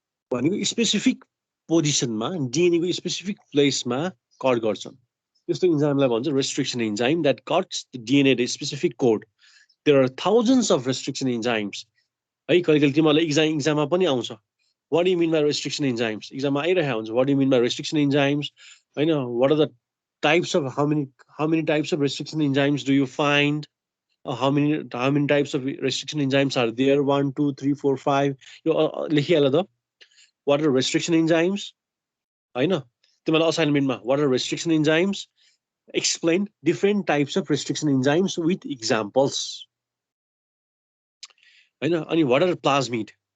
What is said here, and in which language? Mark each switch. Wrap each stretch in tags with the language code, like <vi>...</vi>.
<ne>भनेको स्पेसिफिक पोजिसनमा डिएनएको specific प्लेसमा cut गर्छन् त्यस्तो इन्जाइमलाई भन्छ</ne> <en>restriction enzyme that cuts the DNA at specific code there are thousands of restriction enzymes</en> <ne>है कहिले कहिले तिमीहरूलाई इक्जाममा पनि आउँछ</ne> <en>what do you mean by restriction enzymes exam</en> <ne>आइरहेको हुन्छ</ne> <en>what do you mean by restriction enzymes</en> <ne>हैन</ne> <en>what are the types of how many types of restriction enzymes do you find how many types of restriction enzymes are there? 1 2 3 4 5</en> <ne>यो लेखिहाल त</ne> <en>what are restriction enzymes</en> <ne>हैन तिमीलाई असाइनमेन्टमा</ne> <en>what are restriction enzymes explain different types of restriction enzymes with examples</en> <ne>हैन अनि</ne> <en>what are plasmid</en>